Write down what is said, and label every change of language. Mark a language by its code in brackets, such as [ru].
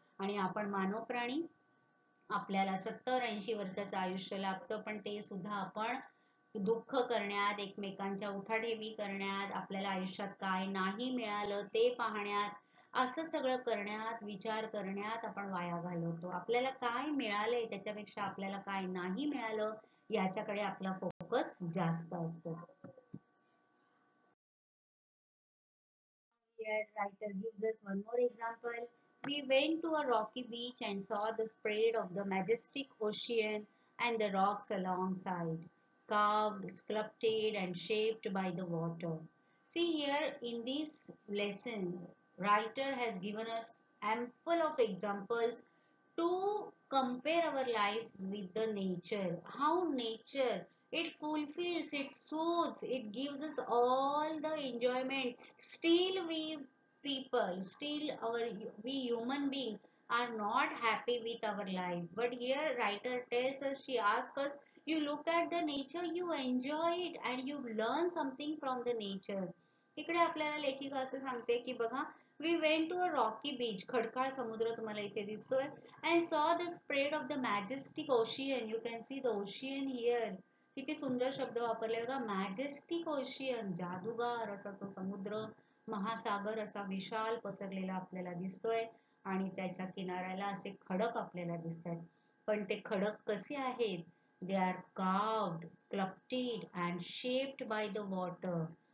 [mr] आणि आपण मानव प्राणी, आपल्याला 70-80 वर्षाचं आयुष्य लाभतं, पण ते सुद्धा आपण दुःख करण्यात, एकमेकांच्या उठाठेवी करण्यात, आपल्याला आयुष्यात काय नाही मिळालं ते पाहण्यात, असं सगळं करण्यात, विचार करण्यात आपण वाया घालवतो. आपल्याला काय मिळालंय त्याच्यापेक्षा आपल्याला काय नाही मिळालं याच्याकडे आपला फोकस जास्त असतो. [en] Here, writer gives us one more example. We went to a rocky beach and saw the spread of the majestic ocean and the rocks alongside, carved, sculpted, and shaped by the water. See here in this lesson, writer has given us ample of examples to compare our life with the nature. How nature, it fulfills, it soothes, it gives us all the enjoyment. Still we people, still we human beings are not happy with our life. But here writer tells us, she asks us, you look at the nature, you enjoy it and you learn something from the nature. [mr] इकडे आपल्याला लेखिका असं सांगते की बघा, [en] we went to a rocky beach, [mr] खडकाळ समुद्र तुम्हाला इथे दिसतोय, [en] and saw the spread of the majestic ocean. You can see the ocean here. [mr] किती सुंदर शब्द वापरले बघा, [en] majestic ocean, [mr] जादूगार असा तो समुद्र, महासागर असा विशाल पसरलेला आपल्याला दिसतोय आणि त्याच्या किनाऱ्याला असे खडक आपल्याला दिसतात. पण ते खडक कसे आहेत? [en] They are carved, sculpted and shaped by the water.